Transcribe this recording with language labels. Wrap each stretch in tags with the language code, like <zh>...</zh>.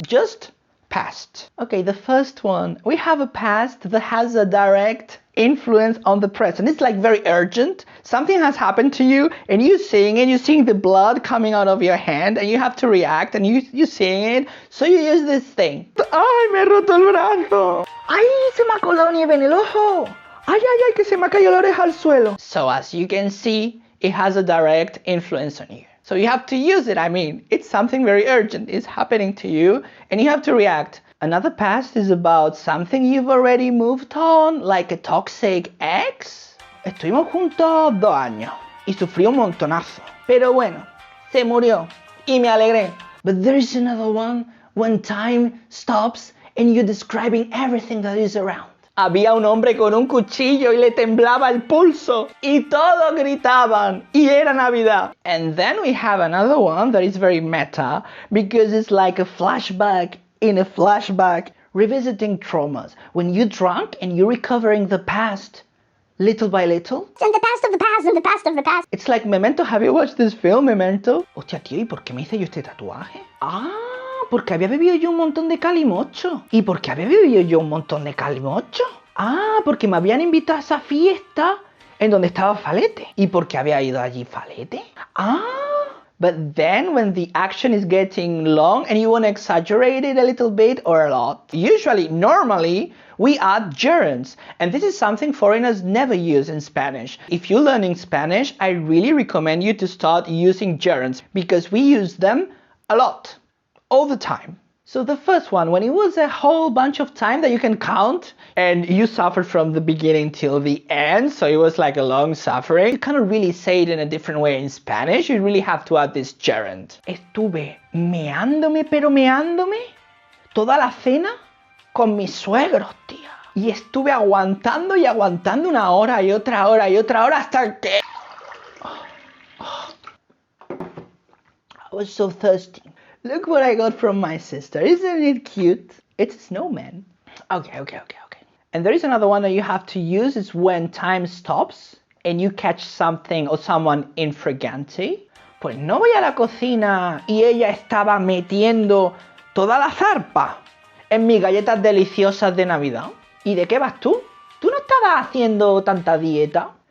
<en>Just past. Okay, the first one. We have a past that has a direct influence on the present. It's like very urgent. Something has happened to you and you're seeing the blood coming out of your hand and you have to react and you're seeing it. So you use this thing.</en> <es>¡Ay, me he roto el brazo! ¡Ay, se me ha colado nieve en el ojo! ¡Ay, que se me ha caído la oreja al suelo!</es> <en>So as you can see, it has a direct influence on you. So you have to use it. I mean, it's something very urgent. It's happening to you and you have to react. Another past is about something you've already moved on, like a toxic ex.</en> <es>Estuvimos juntos 2 años y sufrí un montonazo. Pero bueno, se murió y me alegré.</es> <en>But there is another one when time stops and you're describing everything that is around.</en> <es>Había un hombre con un cuchillo y le temblaba el pulso y todos gritaban y era Navidad.</es> <en>And then we have another one that is very meta because it's like a flashback in a flashback, revisiting traumas. When you're drunk and you're recovering the past little by little. And the past of the past and the past of the past. It's like Memento. Have you watched this film, Memento?</en> <es>Hostia, tío, ¿y por qué me hice yo este tatuaje? Porque había bebido yo un montón de calimocho. ¿Y por qué había bebido yo un montón de calimocho? Porque me habían invitado a esa fiesta en donde estaba Falete. ¿Y por qué había ido allí Falete?</es> <en>But then when the action is getting long and you want to exaggerate it a little bit or a lot, usually, normally, we add gerunds. And this is something foreigners never use in Spanish. If you're learning Spanish, I really recommend you to start using gerunds because we use them a lot, all the time. So the first one, when it was a whole bunch of time that you can count and you suffered from the beginning till the end, so it was like a long suffering, you cannot really say it in a different way in Spanish. You really have to add this gerund.</en> <es>Estuve meándome, pero meándome toda la cena con mis suegros, tía. Y estuve aguantando y aguantando una hora y otra hora y otra hora hasta que...</es> <en>I was so thirsty. Look what I got from my sister. Isn't it cute? It's a snowman. Okay. And there is another one that you have to use. It's when time stops and you catch something or someone in-fraganti.</en> <es>Pues no voy a la cocina y ella estaba metiendo toda la zarpa en mis galletas deliciosas de Navidad. ¿Y de qué vas tú? ¿Tú no estabas haciendo tanta dieta?</es>